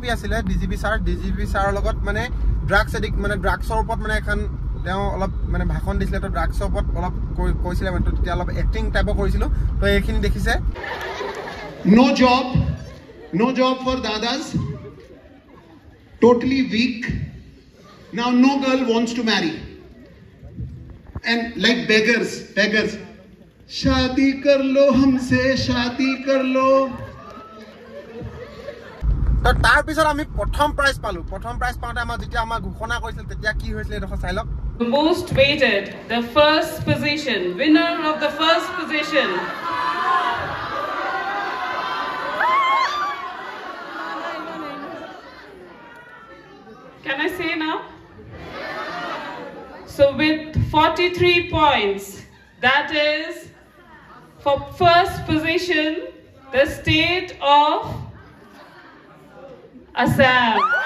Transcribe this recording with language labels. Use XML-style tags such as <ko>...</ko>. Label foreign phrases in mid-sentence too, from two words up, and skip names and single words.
<as>আছিলে ডিজিপি ছাৰৰ লগত মানে</as> <en>drugs addict</en> <as>মানে ড্ৰাগছৰ ওপৰত মানে এখন তেওঁ অলপ মানে ভাষণ দিছিলে তো ড্ৰাগছৰ ওপৰত অলপ কৈছিলে মানে তেতিয়া অলপ</as> <en>acting typeৰ</en> <as>কৰিছিলোঁ তো এইখিনি দেখিছে</as> <en>No job for dadas, totally weak. Now no girl wants to marry. And like beggars.</en> <hi>शादी कर लो हमसे शादी कर लो</hi> <as>তো তাৰ পিছত আমি প্ৰথম প্ৰাইজ পালোঁ প্ৰথম প্ৰাইজ পাওঁতে আমাৰ যেতিয়া আমাৰ ঘোষণা কৰিছিল তেতিয়া কি হৈছিল এইডোখৰ চাই লওক</as> <en>most weighted the first position winner of the first position can I say now so with 43 points that is for first position, the state of Assam.</en>